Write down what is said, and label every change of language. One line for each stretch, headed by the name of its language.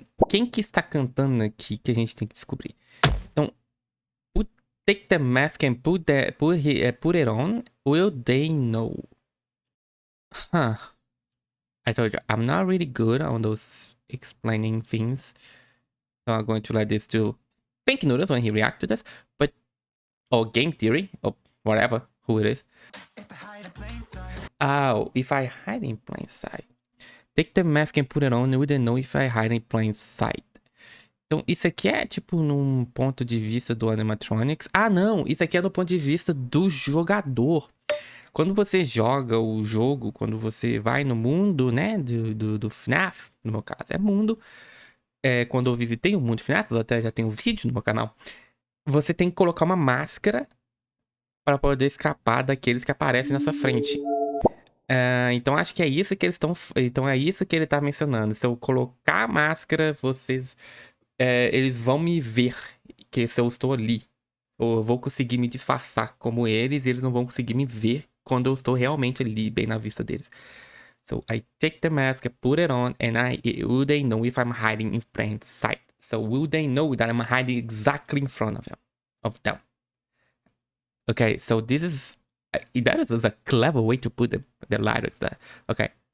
Portuguese: Quem que está cantando aqui que a gente tem que descobrir?
English: Então, take the mask and put it on. Will they know? Huh. I told you, I'm not really good on those explaining things. So I'm going to let this to Pink Noodles when he reacts to this. Or Game Theory, or whatever, who it is. Oh, if I hide in plain sight. Take the mask and put it on, you wouldn't know if I hide in plain sight.
Portuguese: Então, isso aqui é tipo num ponto de vista do animatronics. Ah, não! Isso aqui é do ponto de vista do jogador. Quando você joga o jogo, quando você vai no mundo, né, do FNAF, no meu caso é mundo. Quando eu visitei o mundo FNAF, eu até já tenho um vídeo no meu canal. Você tem que colocar uma máscara para poder escapar daqueles que aparecem na sua frente. Então acho que é isso que eles estão. Então é isso que ele tá mencionando. Se eu colocar a máscara, eles vão me ver que se eu estou ali. Ou eu vou conseguir me disfarçar como eles, e eles não vão conseguir me ver quando eu estou realmente ali, bem na vista deles.
English: So I take the mask, I put it on, and will they know if I'm hiding in plain sight? So will they know that I'm hiding exactly in front of them? Okay, so that is a clever way to put the lyrics there. Okay.